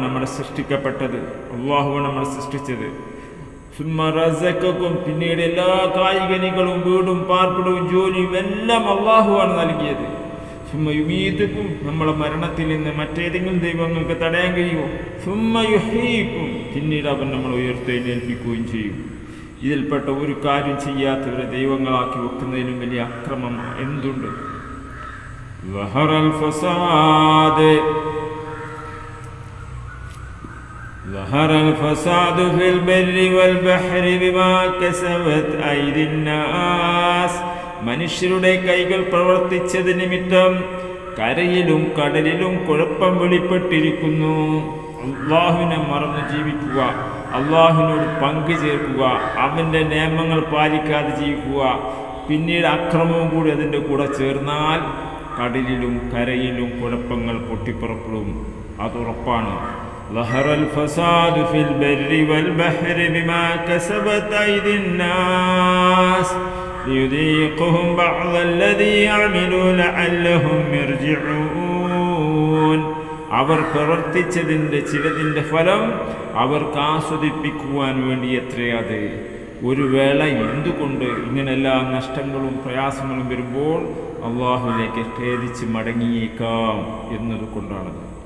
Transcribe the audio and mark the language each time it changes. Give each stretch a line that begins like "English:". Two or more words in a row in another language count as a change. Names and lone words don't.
Malayalam: നമ്മളെ സൃഷ്ടിക്കപ്പെട്ടത് അല്ലാഹുവാണ് നമ്മളെ സൃഷ്ടിച്ചത്.
Arabic: ثم رزقكم,
Malayalam: പിന്നീട് എല്ലാ കായികനികളും വീടും പാർപ്പിടവും ജോലിയും എല്ലാം അല്ലാഹുവാണ് നൽകിയത്.
Arabic: ثم يميتكم,
Malayalam: നമ്മളെ മരണത്തിൽ നിന്ന് മറ്റേതെങ്കിലും ദൈവങ്ങൾക്ക് തടയാൻ കഴിയുമോ?
Arabic: ثم يحييكم,
Malayalam: പിന്നീട് അവൻ നമ്മളെ ഉയർത്തെഴുന്നേൽപ്പിക്കുകയും ചെയ്യും. ഇതിൽപ്പെട്ട ഒരു കാര്യം ചെയ്യാത്തവരെ ദൈവങ്ങളാക്കി വെക്കുന്നതിലും വലിയ അക്രമം എന്തുണ്ട്?
Arabic: ظهر الفساد في البر والبحر بما كسبت أيدي الناس,
Malayalam: മനുഷ്യരുടെ കൈകൾ പ്രവർത്തിച്ചത് നിമിത്തം കരയിലും കടലിലും കുഴപ്പം വെളിപ്പെട്ടിരിക്കുന്നു. അള്ളാഹുവിനെ മറന്നു ജീവിക്കുക, അള്ളാഹുവിനോട് പങ്കു ചേർക്കുക, അവൻ്റെ നിയമങ്ങൾ പാലിക്കാതെ ജീവിക്കുക, പിന്നീട് അക്രമവും കൂടി അതിൻ്റെ കൂടെ ചേർന്നാൽ കടലിലും കരയിലും കുഴപ്പങ്ങൾ പൊട്ടിപ്പുറപ്പെടും. അതുറപ്പാണ്.
Arabic: ظهر الفساد في البر والبحر بما كسبت أيدي الناس ليذيقهم بعض الذي عملوا لعلهم يرجعون,
Malayalam: അവർ പ്രവർത്തിച്ചതിൻ്റെ ചിലതിൻ്റെ ഫലം അവർക്ക് ആസ്വദിപ്പിക്കുവാൻ വേണ്ടി എത്രയത്. ഒരു വേള എന്തുകൊണ്ട് ഇങ്ങനെല്ലാ നഷ്ടങ്ങളും പ്രയാസങ്ങളും വരുമ്പോൾ അള്ളാഹുവിലേക്ക് ഖേദിച്ച് മടങ്ങിയേക്കാം എന്നതുകൊണ്ടാണത്.